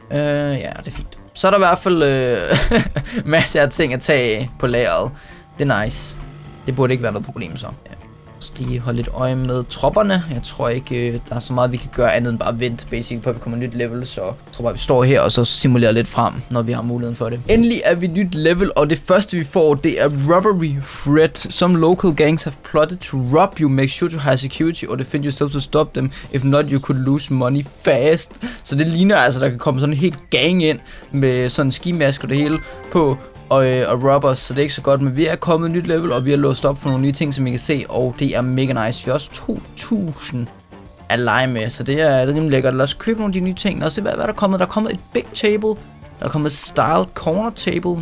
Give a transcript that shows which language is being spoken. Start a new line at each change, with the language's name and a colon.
Danish: Ja, det er fint. Så er der i hvert fald masser af ting at tage af på lageret. Det er nice. Det burde ikke være noget problem så. Ja. Så lige holde lidt øje med tropperne. Jeg tror ikke, der er så meget vi kan gøre andet end bare vente basic på at vi kommer nyt level. Så jeg tror bare vi står her og så simulerer lidt frem, når vi har muligheden for det. Endelig er vi nyt level, og det første vi får, det er robbery threat.
English: Some local gangs have plotted to rob you. Make sure to high security or defend yourself to stop them. If not, you could lose money fast.
Danish: Så det ligner altså, der kan komme sådan en helt gang ind med sådan en skimask og det hele på. Og robbers, så det er ikke så godt, men vi er kommet nyt level, og vi har låst op for nogle nye ting, som I kan se, og det er mega nice. Vi har også 2000 at lege med, så det er rimelig lækkert. Lad os købe nogle af de nye ting, og se hvad der er kommet. Der er kommet et big table, der er kommet et styled corner table.